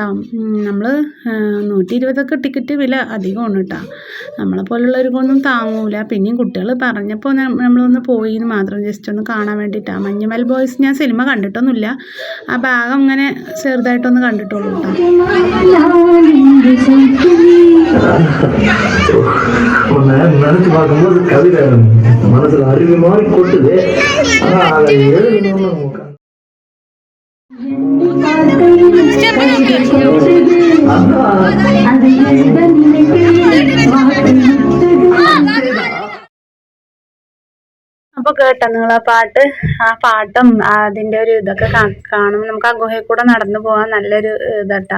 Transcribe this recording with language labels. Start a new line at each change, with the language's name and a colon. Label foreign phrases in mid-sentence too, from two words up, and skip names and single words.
Malayalam: നമ്മൾ 120 ടിക്കറ്റ് വില അധികമാണ് കേട്ടോ. നമ്മളെ പോലുള്ളവർക്കൊന്നും താങ്ങൂല. പിന്നെയും കുട്ടികൾ പറഞ്ഞപ്പോൾ പോയപ്പോൾ നമ്മളൊന്ന് പോയി എന്ന് മാത്രം, ജസ്റ്റ് ഒന്ന് കാണാൻ വേണ്ടിയിട്ടാണ്. മഞ്ഞുമൽ ബോയ്സ് ഞാൻ സിനിമ കണ്ടിട്ടൊന്നുമില്ല, ആ ഭാഗം ഇങ്ങനെ ചെറുതായിട്ടൊന്ന് കണ്ടിട്ടുള്ളൂ കേട്ടോ.
Tamil: நினைச்சு பார்க்கும்போது கவிதை மனசுல அருவி மாதிரி கொட்டுது. ஆனா அதை எழுதணும்னு
Malayalam: അപ്പോൾ കേട്ടോ നിങ്ങൾ ആ പാട്ടും അതിൻ്റെ ഒരു ഇതൊക്കെ കാണുമ്പോൾ നമുക്ക് ആ ഗുഹയിൽ കൂടെ നടന്നു പോകാൻ നല്ലൊരു ഇതാട്ടോ.